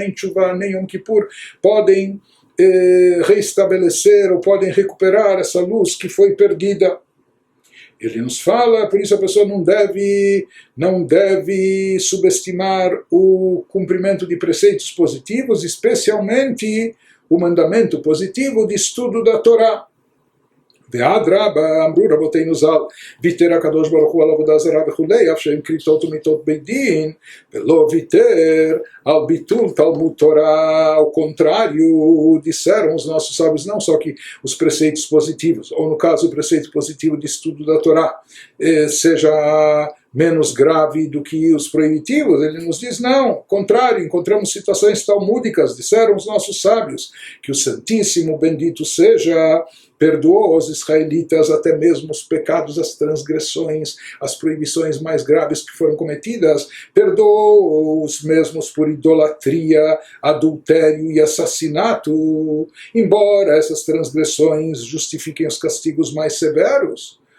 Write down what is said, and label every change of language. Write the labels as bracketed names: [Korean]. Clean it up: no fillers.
[Portuguese] Nem Teshuvah, nem Yom Kippur podem reestabelecer ou podem recuperar essa luz que foi perdida. Ele nos fala, por isso a pessoa não deve subestimar o cumprimento de preceitos positivos, especialmente o mandamento positivo de estudo da Torá. [Hebrew] ואדרבה, אמרו רבותינו ז"ל, ויתר הקדוש ברוך הוא על עבודה זרה וכולי, אף שהם כריתות ומיתות בית דין, ולא ויתר על ביטול תלמוד תורה. [Portuguese] Ao contrário, disseram os nossos sábios, não só que os preceitos positivos, ou no caso o preceito positivo de estudo da Torá, seja menos grave do que os proibitivos. Ele nos diz, não, contrário, encontramos citações talmúdicas, disseram os nossos sábios, que o Santíssimo, bendito seja, perdoou aos israelitas até mesmo os pecados, as transgressões, as proibições mais graves que foram cometidas, perdoou os mesmos por idolatria, adultério e assassinato, embora essas transgressões justifiquem os castigos mais severos.